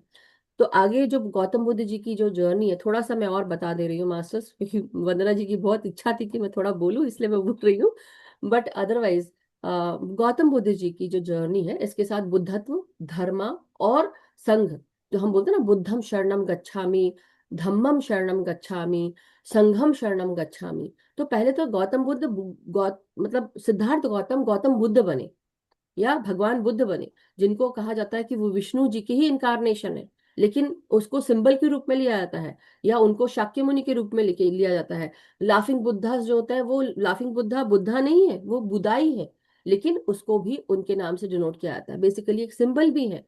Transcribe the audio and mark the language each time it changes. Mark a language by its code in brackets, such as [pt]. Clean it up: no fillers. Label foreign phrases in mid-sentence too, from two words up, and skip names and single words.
[hi] तो आगे जो गौतम बुद्ध जी की जो जर्नी है, थोड़ा सा मैं और बता दे रही हूँ मास्टर्स, क्योंकि वंदना जी की बहुत इच्छा थी कि मैं थोड़ा बोलूँ, इसलिए मैं बोल रही हूँ। [en] but otherwise [hi] गौतम बुद्ध जी की जो जर्नी है, इसके साथ बुद्धत्व, धर्म और संघ, जो हम बोलते हैं ना, [pi] बुद्धम शरणम गच्छामि, धम्मम शरणम गच्छामि, संघम शरणम गच्छामि। [hi] तो पहले तो गौतम बुद्ध मतलब सिद्धार्थ गौतम गौतम बुद्ध बने या भगवान बुद्ध बने, जिनको कहा जाता है कि वो विष्णु जी की ही इनकारनेशन है, लेकिन उसको सिंबल के रूप में लिया जाता है, या उनको शाक्य मुनि के रूप में लेके लिया जाता है। लाफिंग बुद्धा जो होता है, वो लाफिंग बुद्धा बुद्धा नहीं है, वो बुदाई है, लेकिन उसको भी उनके नाम से डिनोट किया जाता है, बेसिकली एक सिंबल भी है।